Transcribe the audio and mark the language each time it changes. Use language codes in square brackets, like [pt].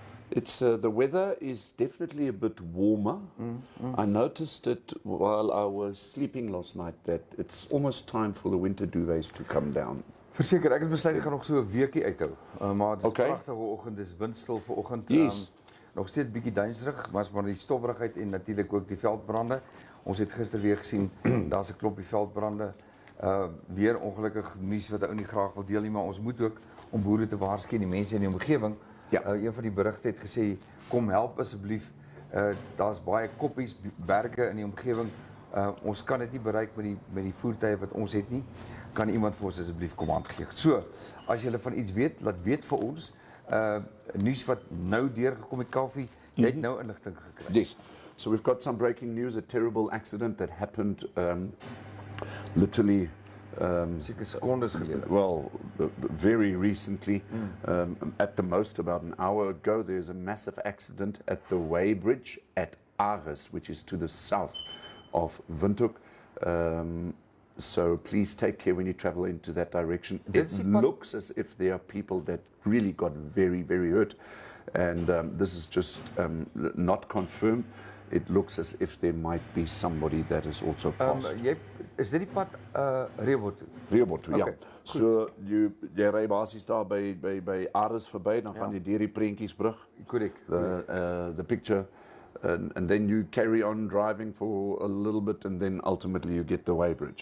[en] It's the weather is definitely a bit warmer. I noticed it while I was sleeping last night that it's almost time for the winter duvets to come down. [af] Verseker, ek het besluit ek gaan nog so 'n weekie uithou. Maar dit is 'n [en] Okay. [af] pragtige oggend, dis windstil vanoggend. [en] Yes. [af] Nog steeds bietjie duinsrig, maar die stowwerigheid en natuurlik ook die veldbrande. Ons het gister weer gesien daar's 'n klompie veldbrande. Weer ongelukkig nuus wat ou nie graag wil deel nie, maar ons moet ook om boere te waarsku en die mense in die omgewing. Ja. Een van die berigte het gesê kom help asseblief. Daar's baie koppies berge in die omgewing. Ons kan dit nie bereik met die voertuie wat ons het nie. Kan iemand vir ons asseblief kommand gee? So, as julle van iets weet, laat weet vir ons. Nuus wat nou deurgekom het, Kaufeee, jy het nou inligting gekry. [en] Yes. So we've got some breaking news, a terrible accident that happened literally [af] Seker sekondes gelede. [en] well, very recently, at the most about an hour ago, there's a massive accident at the Way Bridge at Ares, which is to the south of Windhoek. So please take care when you travel into that direction. It looks as if there are people that really got very, very hurt. And this is just not confirmed. It looks as if there might be somebody that is also passed. [af] Is dit die pad Rehoboth toe? Rehoboth toe, ja. [en] Okay, [af] So jy ry basies daar by Ares verby, dan gaan jy deur die prentjiesbrug. Korrek. [en] The picture, and then you carry on driving for a little bit, and then ultimately you get the Way Bridge.